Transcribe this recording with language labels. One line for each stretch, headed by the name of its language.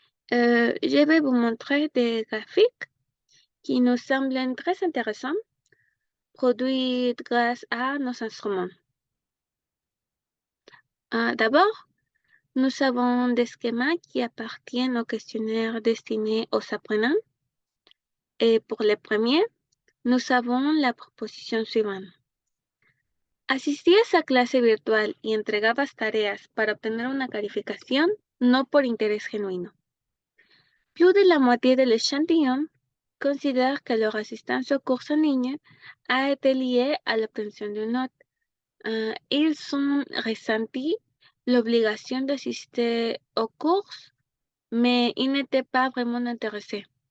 French: Je vais vous montrer des graphiques qui nous semblent très intéressants, produits grâce à nos instruments. D'abord, nous avons des schémas qui appartiennent aux questionnaires destinés aux apprenants. Et pour les premiers, nous avons la proposición suivante.
Spanish: Asistías a clase virtual y entregabas tareas para obtener una calificación, no por interés genuino.
French: Plus de la moitié de l'échantillon considère que leur assistance aux cours en ligne a été liée à l'obtention d'une note. Ils ont ressenti l'obligation d'assister aux cours, mais ils n'étaient pas vraiment intéressés.